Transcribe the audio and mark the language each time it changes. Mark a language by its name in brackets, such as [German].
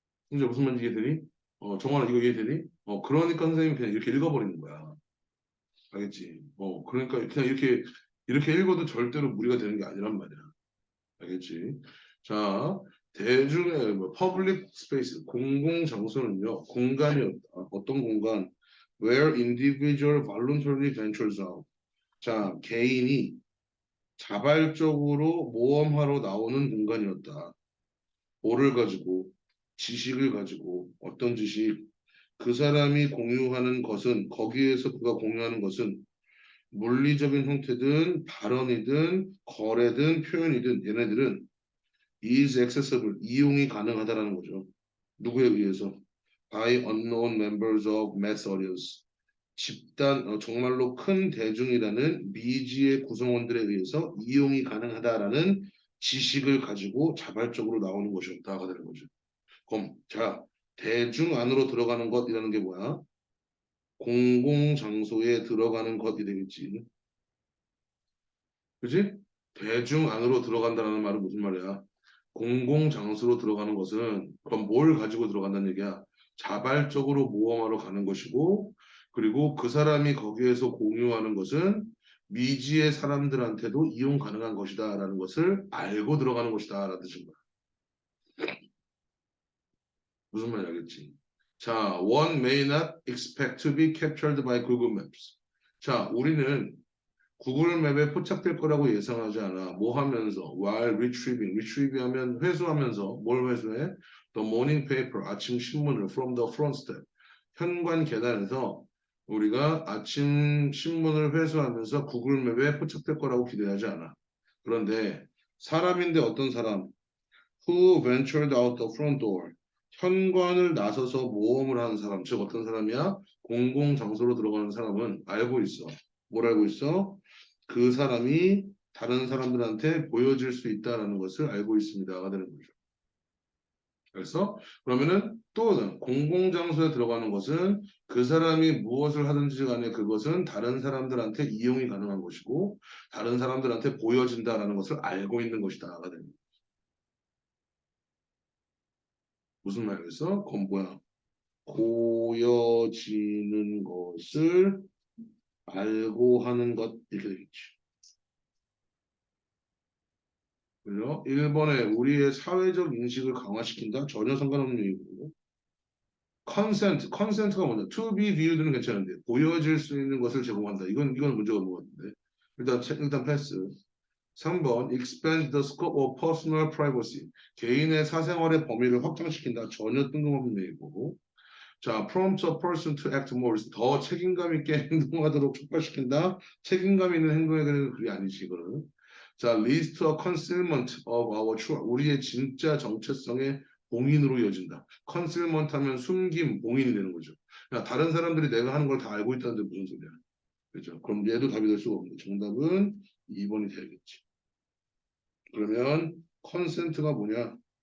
[Korean] 이제 무슨 말인지 이해되니? 정환아 이거 이해되니? 그러니까 선생님이 그냥 이렇게 읽어버리는 거야. 알겠지? 그러니까 그냥 이렇게 읽어도 절대로 무리가 되는 게 아니란 말이야. 알겠지? 자, 대중의 퍼블릭 스페이스, 공공 장소는요, 공간이었다. 어떤 공간? [English] Where individual voluntarily ventures out. [Korean] 자, 개인이 자발적으로 모험하러 나오는 공간이었다. 뭐를 가지고, 지식을 가지고, 어떤 지식? 그 사람이 공유하는 것은, 거기에서 그가 공유하는 것은 물리적인 형태든 발언이든 거래든 표현이든 얘네들은 [English] is accessible, [Korean] 이용이 가능하다라는 거죠. 누구에 의해서? [English] By unknown members of mass audience. [Korean] 집단, 정말로 큰 대중이라는 미지의 구성원들에 의해서 이용이 가능하다라는 지식을 가지고 자발적으로 나오는 것이었다가 되는 거죠. 그럼 자, 대중 안으로 들어가는 것이라는 게 뭐야? 공공 장소에 들어가는 것이 되겠지. 그지? 대중 안으로 들어간다는 말은 무슨 말이야? 공공 장소로 들어가는 것은 그럼 뭘 가지고 들어간다는 얘기야? 자발적으로 모험하러 가는 것이고 그리고 그 사람이 거기에서 공유하는 것은 미지의 사람들한테도 이용 가능한 것이다라는 것을 알고 들어가는 것이다라는 뜻인 거야. 무슨 말인지 알겠지? 자, [English] one may not expect to be captured by Google Maps. [Korean] 자, 우리는 구글 맵에 포착될 거라고 예상하지 않아. 뭐 하면서? [English] While retrieving. [Korean] retrieve 하면 회수하면서 뭘 회수해? [English] The morning paper. [Korean] 아침 신문을 [English] from the front step. [Korean] 현관 계단에서 우리가 아침 신문을 회수하면서 구글 맵에 포착될 거라고 기대하지 않아. 그런데 사람인데 어떤 사람? [English] Who ventured out the front door. [Korean] 현관을 나서서 모험을 하는 사람. 즉 어떤 사람이야? 공공장소로 들어가는 사람은 알고 있어. 뭘 알고 있어? 그 사람이 다른 사람들한테 보여질 수 있다는 것을 알고 있습니다가 되는 거죠. 그래서 그러면은 또는 공공장소에 들어가는 것은 그 사람이 무엇을 하든지 간에 그것은 다른 사람들한테 이용이 가능한 것이고 다른 사람들한테 보여진다라는 것을 알고 있는 것이다가 되는 거죠. 무슨 말이겠어? 그건 뭐야? 보여지는 것을 알고 하는 것 이렇게 되겠지. 그죠? 1번에 우리의 사회적 인식을 강화시킨다? 전혀 상관없는 얘기고. 컨센트가 뭐냐? [English] To be viewed는 [Korean] 괜찮은데 보여질 수 있는 것을 제공한다. 이건 문제가 없는 것 같은데. 일단 패스. [English] 3번 expand the scope of personal privacy. [Korean] 개인의 사생활의 범위를 확장시킨다. 전혀 뜬금없는 얘기고. [English] 자, prompt a person to act more. [Korean] 더 책임감 있게 행동하도록 촉발시킨다. 책임감 있는 행동에 대한 그게 아니지, 이거는. [English] 자, leads to a concealment of our true. [Korean] 우리의 진짜 정체성의 봉인으로 이어진다. concealment 하면 숨김, 봉인이 되는 거죠. 야, 다른 사람들이 내가 하는 걸 다 알고 있다는데 무슨 소리야? 그죠? 그럼 얘도 답이 될 수가 없네. 정답은 2번이 돼야겠지. 그러면 컨센트가 뭐냐?